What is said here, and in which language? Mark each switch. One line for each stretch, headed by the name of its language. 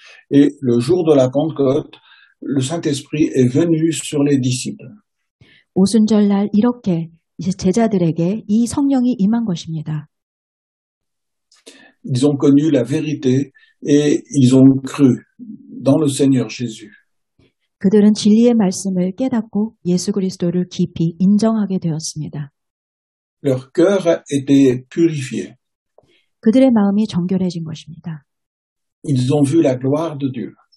French: Et le jour de la Pentecôte, le Saint-Esprit est venu sur les disciples.
Korean: 오순절날 이렇게 이제 제자들에게 이 성령이 임한 것입니다.
French: Ils ont connu la vérité et ils ont cru dans le Seigneur Jésus.
Korean: 그들은 진리의 말씀을 깨닫고 예수 그리스도를 깊이 인정하게 되었습니다.
French: Leur cœur était purifié.
Korean: 그들의 마음이 정결해진 것입니다.
French: Ils ont vu la gloire de Dieu.